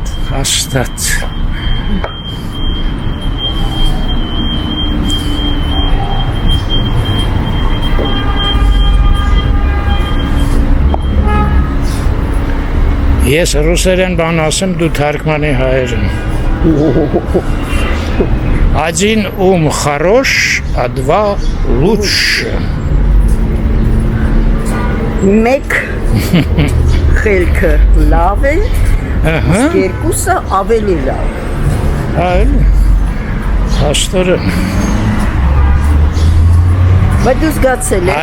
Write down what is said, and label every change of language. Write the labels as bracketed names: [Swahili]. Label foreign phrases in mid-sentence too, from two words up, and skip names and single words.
[Armenian] Հաստատ։ Ես ռուսերեն բան ասեմ, դու թարգմանի հայերեն։ [Russian] Один ум хорош, а два лучше. [Armenian] Մեկ խելքը լավ է, երկուսը ավելի լավ։ Այլ, հաստորը։ Բայց դու զգացել ես։